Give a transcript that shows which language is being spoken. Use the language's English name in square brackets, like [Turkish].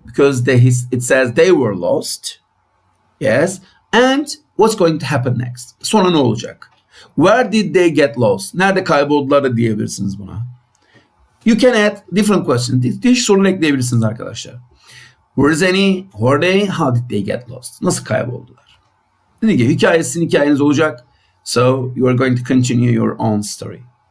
[English] Because it says they were lost. Yes. And what's going to happen next? [Turkish] Sonra ne olacak? [English] Where did they get lost? [Turkish] Nerede kayboldular da diyebilirsiniz buna. [English] You can add different questions. [Turkish] Değişik sorular ekleyebilirsiniz arkadaşlar. [English] Where is Annie? Who are they? How did they get lost? [Turkish] Nasıl kayboldular? Dediğim gibi hikayeniz olacak. [English] So you are going to continue your own story.